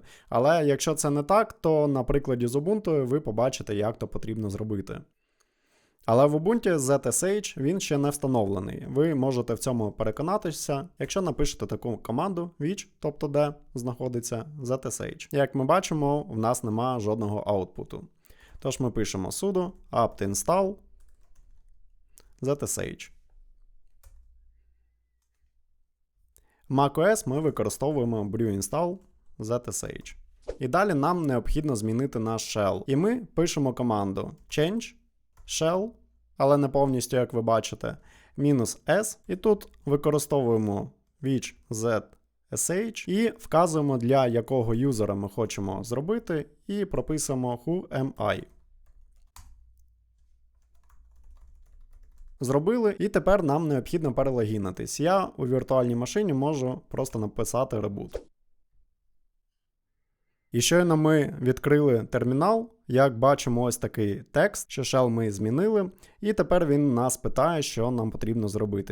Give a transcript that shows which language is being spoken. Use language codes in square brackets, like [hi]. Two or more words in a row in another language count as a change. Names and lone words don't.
[uk] Але якщо це не так, то на прикладі з Ubuntu ви побачите, як то потрібно зробити. Але в Ubuntu ZSH він ще не встановлений. Ви можете в цьому переконатися, якщо напишете таку команду which, тобто де знаходиться ZSH. Як ми бачимо, в нас нема жодного аутпуту. Тож ми пишемо [en] sudo apt install ZSH. [uk] В macOS ми використовуємо [en] brew install ZSH. [uk] І далі нам необхідно змінити наш shell. І ми пишемо команду [en] change shell, [uk] але не повністю, як ви бачите, -s, і тут використовуємо [en] which zsh [uk] і вказуємо, для якого юзера ми хочемо зробити, і прописуємо [en] who am I. [uk] Зробили, і тепер нам необхідно перелогінитись. Я у віртуальній машині можу просто написати reboot. І щойно ми відкрили термінал, як бачимо ось такий текст, що shell ми змінили, і тепер він нас питає, що нам потрібно зробити.